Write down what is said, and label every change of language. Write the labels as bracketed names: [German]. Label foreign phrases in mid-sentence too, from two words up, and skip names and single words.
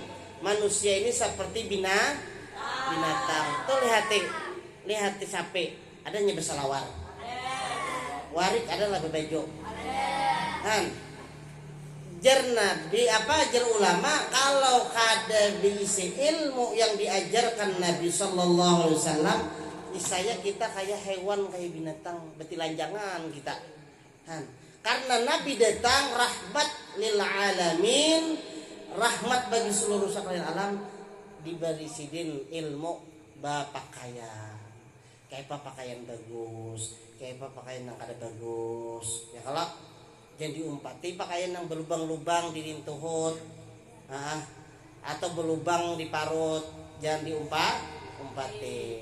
[Banjar] Manusia ini seperti binatang. Tuh lihat sapi, adanya bersalawar. Warik adalah bebejo. Kan? Jar ulama, kalau kada diisi ilmu yang diajarkan Nabi [Arabic] sallallahu alaihi wasallam, [Banjar] niscaya kita kayak hewan, kayak binatang, betilanjangan kita. Kan? Karena Nabi datang [Arabic] rahmat lil alamin, [Banjar] rahmat bagi seluruh sekalian alam, diberi sidin ilmu pakaian. Kayak apa pakaian bagus, kayak apa pakaian yang kada bagus. Ya kalau jangan diumpati pakaian yang berlubang-lubang di rintuhut, atau berlubang di parut, jangan diumpati.